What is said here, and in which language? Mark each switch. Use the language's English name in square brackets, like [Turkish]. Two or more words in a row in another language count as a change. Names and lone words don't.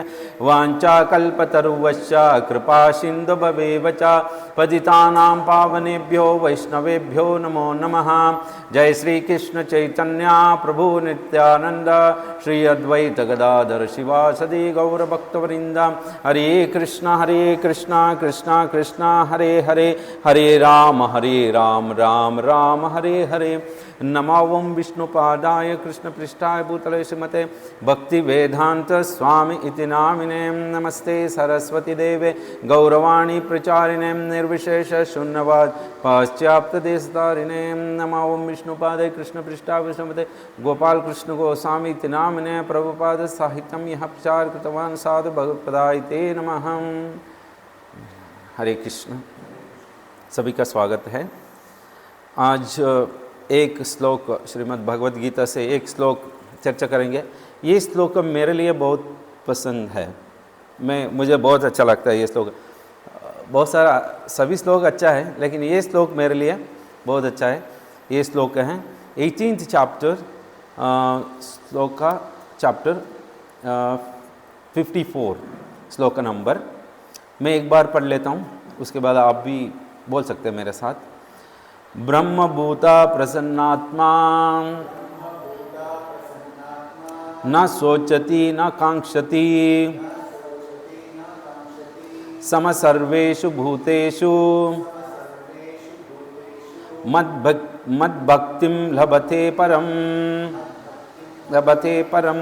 [Sanskrit] वाञ्छाकल्पतरुश्च कृपा सिन्धुभवेव च पतितानां पावनेभ्यो वैष्णवेभ्यो नमो नमः। जय श्री कृष्ण चैतन्य प्रभु नित्यानंद श्री अद्वैत गदाधर शिवासदि गौरभक्तवृंद। हरे कृष्ण कृष्ण कृष्ण हरे हरे, हरे राम राम राम हरे हरे। नमो ओं विष्णुपादाय कृष्णपृष्ठाय भूतले श्रीमते भक्ति वेदांत स्वामी इति नामिने। नमस्ते सरस्वती देवे गौरवाणी प्रचारिणे निर्विशेष शून्यवाद पाश्चात्यदेशतारिणे। नमो ओं विष्णुपादाय कृष्णपृष्ठाय श्रीमते गोपाल कृष्ण गोस्वामी इति नामिने। प्रभुपाद साहित्यम यः प्रचार कृतवान् साधु भगवत्पदाय ते नमः। [Hindi] हरे कृष्ण, सभी का स्वागत है। आज एक श्लोक श्रीमद् भगवद गीता से एक श्लोक चर्चा करेंगे। ये श्लोक मेरे लिए बहुत पसंद है, मुझे बहुत अच्छा लगता है ये श्लोक। बहुत सारा सभी श्लोक अच्छा है, लेकिन ये श्लोक मेरे लिए बहुत अच्छा है। ये श्लोक है 18th चैप्टर, श्लोक का चैप्टर 54, श्लोक नंबर। मैं एक बार पढ़ लेता हूँ, उसके बाद आप भी बोल सकते हैं मेरे साथ। [Sanskrit] ब्रह्मभूता प्रसन्नात्मा न शोचति न कांक्षति समसर्वेषु भूतेषु मद्भक्तिं लभते परम।